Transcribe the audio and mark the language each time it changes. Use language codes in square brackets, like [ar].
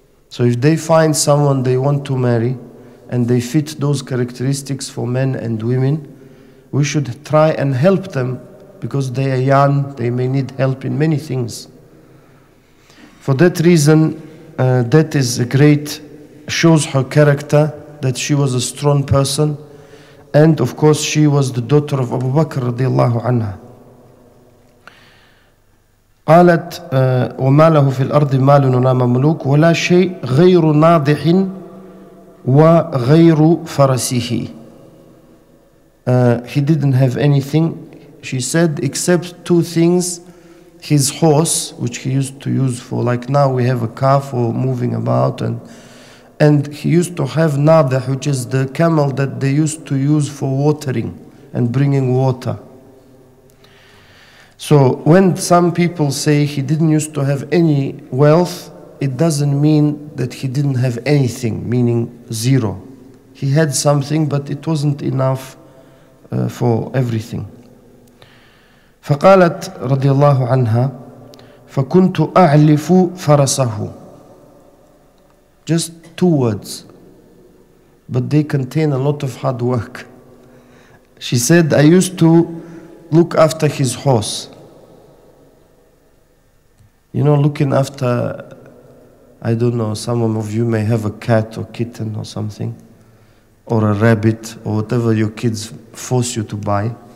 [en] So if they find someone they want to marry and they fit those characteristics for men and women, we should try and help them, because they are young, they may need help in many things. For that reason, that is a great, shows her character, that she was a strong person. And of course she was the daughter of Abu Bakr radiallahu anha. [ar] قالت وما له في الأرض مال ولا مملوك ولا شيء غير ناضح وغير فرسه. [en] He didn't have anything, she said, except two things: his horse, which he used to use for, like now we have a car for moving about, and he used to have nadih, which is the camel that they used to use for watering and bringing water. So when some people say he didn't used to have any wealth, it doesn't mean that he didn't have anything, meaning zero. He had something, but it wasn't enough for everything. [ar] فقالت رضي الله عنها فكنت أعلف فرسه. [en] Just two words, but they contain a lot of hard work. She said, I used to look after his horse. You know, looking after, I don't know, some of you may have a cat or kitten or something, or a rabbit, or whatever your kids force you to buy.